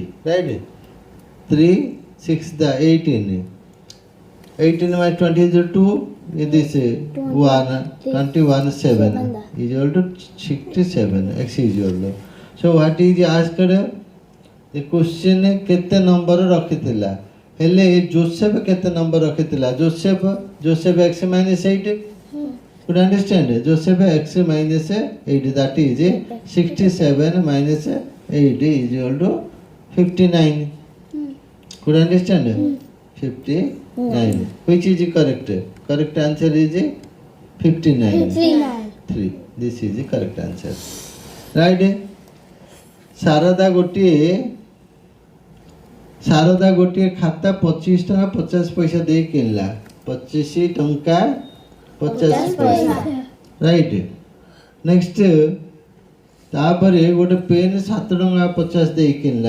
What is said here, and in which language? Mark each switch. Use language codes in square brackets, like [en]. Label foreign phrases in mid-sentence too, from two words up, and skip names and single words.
[en] Right? 3, 6, the 18. 18 minus 20 is 2. This 1, 21, 7 is equal to 67. X is equal to. So what is asked? The question [or] କେତେ ନମ୍ବର ରଖିଥିଲା ହେଲେ ଜୋସେଫ କେତେ ନମ୍ବର ରଖିଥିଲା [en] जोसेफ x minus 8. Could you understand? Joseph x minus 8, that is 67 minus 8 is equal to 59. Could you understand? 59. Which is correct? Correct answer is 59. 3. This is the correct answer. Right? [or] ଶାରଦା ଗୋଟେ ଖାତା 25 ଟଙ୍କା 50 ପଇସା ଦେ କିଣିଲା 25 ଟଙ୍କା 50 ପଇସା. ରାଇଟ. ନେକ୍ସଟ ତାପରେ ଗୋଟେ ପେନ 7 ଟଙ୍କା 50 ଦେ କିଣିଲା.